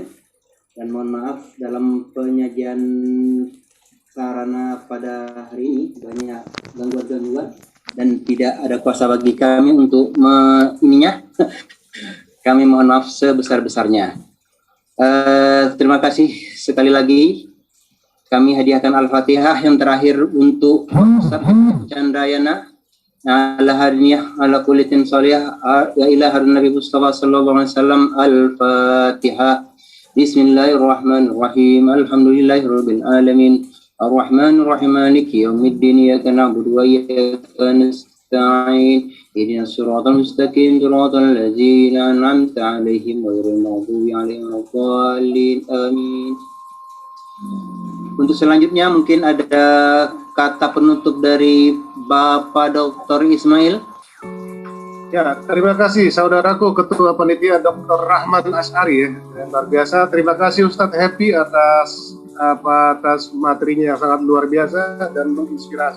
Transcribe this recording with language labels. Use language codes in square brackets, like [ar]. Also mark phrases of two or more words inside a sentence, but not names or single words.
[id] Dan mohon maaf dalam penyajian sarana pada hari ini banyak gangguan-gangguan dan tidak ada kuasa bagi kami untuk ininya. Kami mohon maaf sebesar-besarnya. Terima kasih sekali lagi. Kami hadiahkan Al-Fatihah yang terakhir untuk Ustadz Chandrayana. [ar] على هذه النية على كلت صالح يا إلى حضرة النبي المصطفى صلى الله عليه وسلم. [id] Al-Fatihah. [ar] بسم الله الرحمن الرحيم. الحمد لله رب العالمين. الرحمن الرحيم. مالك يوم الدين. إياك نعبد وإياك نستعين. اهدنا الصراط المستقيم. صراط الذين أنعمت عليهم غير المغضوب عليهم ولا الضالين. [id] Amin. Untuk selanjutnya mungkin ada kata penutup dari Bapak Dr. Ismail. Ya, terima kasih saudaraku Ketua Panitia Dr. Rahman Asy'ari ya. Luar biasa. Terima kasih Ustadz Happy atas materinya yang sangat luar biasa dan menginspirasi.